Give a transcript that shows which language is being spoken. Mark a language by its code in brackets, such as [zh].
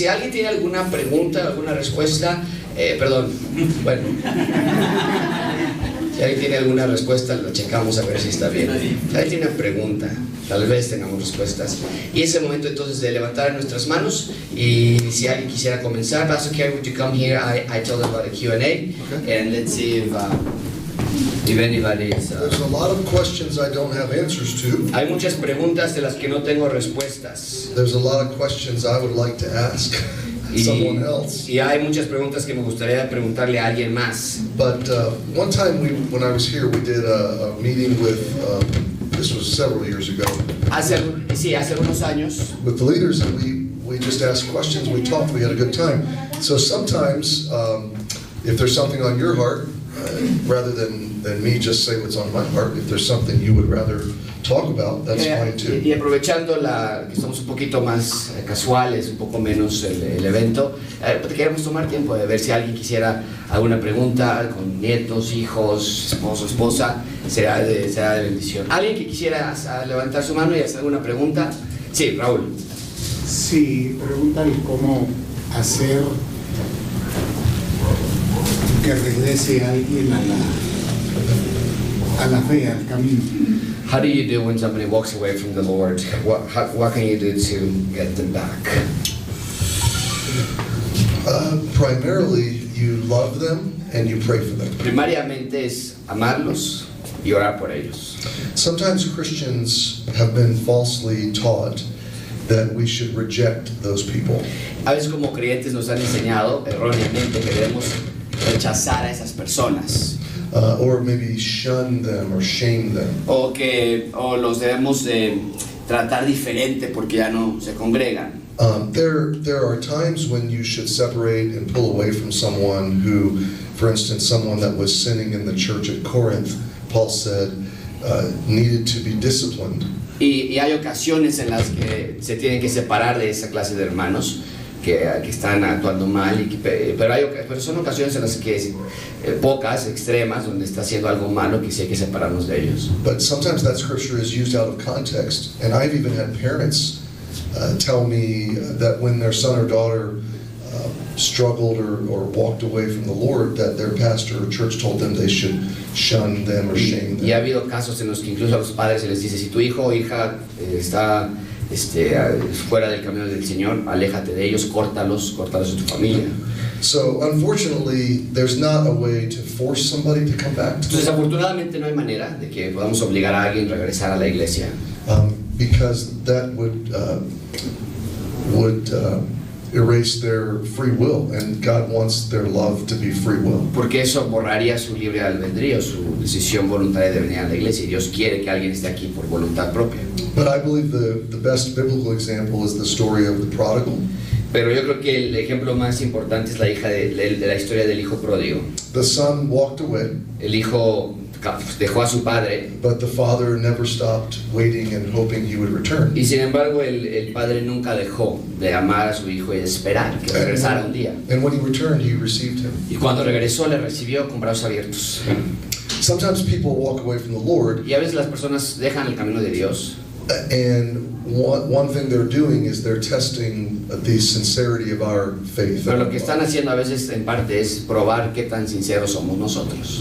[es] Si alguien tiene alguna pregunta, alguna respuesta, bueno, si alguien tiene alguna respuesta, lo checamos a ver si está bien. Si alguien tiene una pregunta, tal vez tengamos respuestas. Y es el momento entonces de levantar nuestras manos. Y si alguien quisiera comenzar, Pastor Kerry, [en] would you come here? I told them about a Q&A, okay. And let's see if anybody's, There's a lot of questions I don't have answers to. [es] hay muchas preguntas de las que no tengo respuestas. [en] There's a lot of questions I would like to ask someone else. [es] Y hay muchas preguntas que me gustaría preguntarle a alguien más. [en] But one time when I was here, we did a meeting with, this was several years ago. [es] Hace algunos años. [en] With the leaders, and we just asked questions, we talked, we had a good time. So sometimes, if there's something on your heart, rather than me just say what's on my heart, if there's something you would rather talk about, that's fine too. [es] Y aprovechando que estamos un poquito más casuales, un poco menos el evento, queremos tomar tiempo de ver si alguien quisiera alguna pregunta con nietos, hijos, esposo, esposa, será de bendición. ¿Alguien que quisiera levantar su mano y hacer alguna pregunta? Sí, Raúl. Sí, preguntan cómo hacer que regrese alguien a la fe, al camino. [en] How do you do when somebody walks away from the Lord? What can you do to get them back? Primarily, you love them and you pray for them. [es] Primariamente es amarlos y orar por ellos. [en] Sometimes Christians have been falsely taught that we should reject those people. [es] A veces como creyentes nos han enseñado erróneamente que debemos rechazar a esas personas. [en] Or maybe shun them or shame them. [es] O los debemos tratar diferente porque ya no se congregan. [en] There are times when you should separate and pull away from someone who, for instance, someone that was sinning in the church at Corinth, Paul said, needed to be disciplined. [es] Y hay ocasiones en las que se tienen que separar de esa clase de hermanos que están actuando mal, pero son ocasiones en las que pocas, extremas, donde está haciendo algo malo que sí hay que separarnos de ellos. [en] But sometimes that scripture is used out of context, and I've even had parents tell me that when their son or daughter struggled or walked away from the Lord, that their pastor or church told them they should shun them or shame them. [es] Y ha habido casos en los que incluso a los padres se les dice, si tu hijo o hija está fuera del camino del Señor, aléjate de ellos, córtalos de tu familia. [en] So unfortunately, there's not a way to force somebody to come back to [es] Entonces, [en] the Lord, [es] desafortunadamente no hay manera de que podamos obligar a alguien a regresar a la iglesia, [en] because that would erase their free will, and God wants their love to be free will. [es] porque eso borraría su libre albedrío, su decisión voluntaria de venir a la iglesia, y Dios quiere que alguien esté aquí por voluntad propia. [en] But I believe the best biblical example is the story of the prodigal. [es] Pero yo creo que el ejemplo más importante es la historia del hijo pródigo. [en] The son walked away, [es] El hijo dejó a su padre, [en] but the father never stopped waiting and hoping he would return. [es] y sin embargo el padre nunca dejó de amar a su hijo y de esperar que regresara un día. [en] And when he returned, he received him. [es] Y cuando regresó le recibió con brazos abiertos. [en] Sometimes people walk away from the Lord, [es] Y a veces las personas dejan el camino de Dios, [en] and one thing they're doing is they're testing the sincerity of our faith. [es] pero lo que están haciendo a veces en parte es probar qué tan sinceros somos nosotros.